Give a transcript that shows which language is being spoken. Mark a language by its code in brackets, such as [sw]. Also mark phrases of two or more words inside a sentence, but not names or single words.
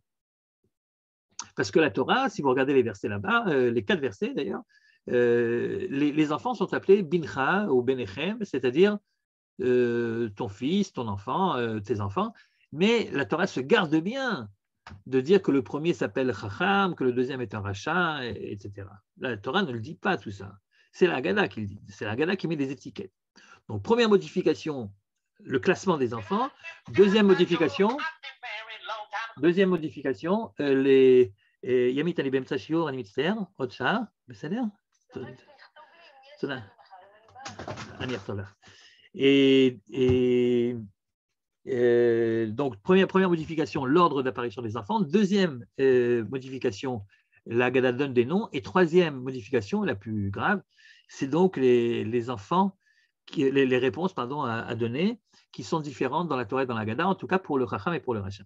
[fr] Parce que la Torah, si vous regardez les versets là-bas, les 4 versets d'ailleurs, les enfants sont appelés Bincha ou Benechem, c'est-à-dire ton fils, ton enfant, tes enfants, mais la Torah se garde bien de dire que le premier s'appelle Chacham, que le deuxième est un Racha, etc. La Torah ne le dit pas tout ça. C'est la Haggadah qui le dit. C'est la Haggadah qui met des étiquettes. Donc, première modification, le classement des enfants. Deuxième modification, les [he] Yamit אני באמצע שיעור אני מצטער, עוד שעה, בסדר? תודה. אני אחזור לך. [fr] Donc, première modification, l'ordre d'apparition des enfants. Deuxième modification, la Haggadah donne des noms. Et troisième modification, la plus grave, c'est donc les enfants, les réponses à donner, qui sont différentes dans la Torah et dans la Haggadah, en tout cas pour le Chacham et pour le Rasha.